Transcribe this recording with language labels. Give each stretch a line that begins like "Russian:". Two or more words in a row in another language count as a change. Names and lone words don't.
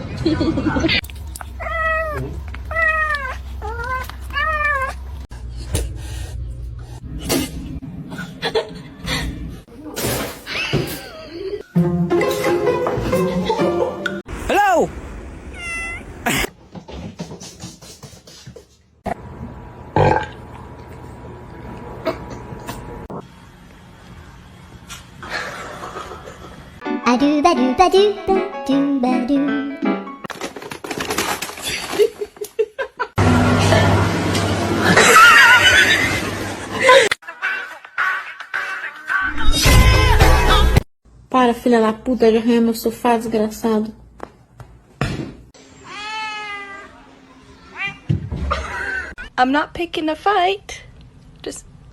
English: Hello! I do ba do ba do ba do ba do.
Portuguese: Para, filha da puta, de arranhar meu sofá, desgraçado.
English: I'm not picking a fight. Just.